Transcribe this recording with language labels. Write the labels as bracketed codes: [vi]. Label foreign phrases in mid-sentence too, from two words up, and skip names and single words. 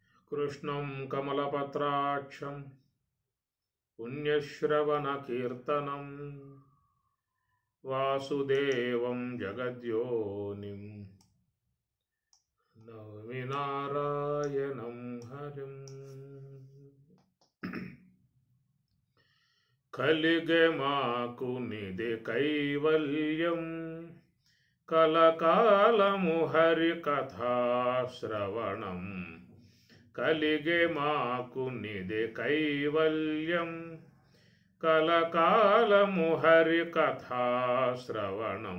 [sa] कृष्णं कमलपत्राक्षं पुण्यश्रवणकीर्तनं वासुदेवं जगद्योनिं नौमि नारायणं हरिं। [te] కలిగే మాకు నిదే కైవల్యం కలకాలము హరి కథా శ్రవణం. కలిగే మాకు నిదే కైవల్యం కలకాలము హరి కథా శ్రవణం.